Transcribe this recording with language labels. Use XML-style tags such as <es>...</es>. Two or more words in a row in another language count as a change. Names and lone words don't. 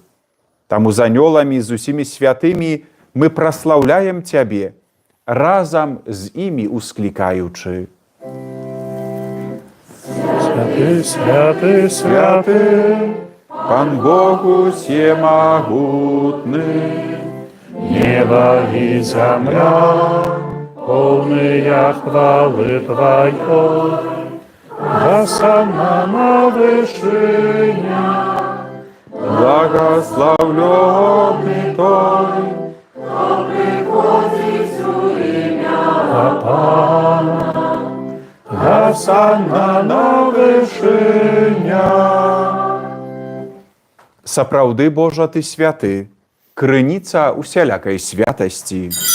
<be>Таму з анёламі, з усімі святымі мы праслаўляем Цябе, разам з імі усклікаючы. Святы, святы, святы, Пан Бог усемагутны,</be> <ru>небо и земля, полные хвалы Твоей, Госанна на вышине, благословленный Той,</ru> <be>Пана, Госанна на вышине. Сапраўды, Божа, Ты святы, крыніца усялякай святасці.</be>